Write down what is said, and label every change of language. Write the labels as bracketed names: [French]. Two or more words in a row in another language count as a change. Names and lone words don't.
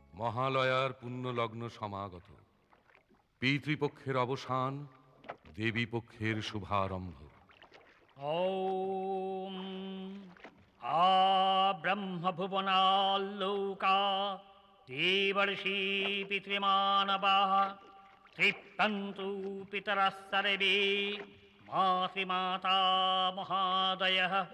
[Bangla] মহালয়ার পুণ্যলগ্ন সমাগত। পিতৃপক্ষের অবসান, দেবী পক্ষের শুভারম্ভ। [Sanskrit] ॐ आ ब्रह्मभुवनाल्लोका देवर्षि पितृमानवाः तृप्तन्तु पितरः सर्वे मातृमाता महादयः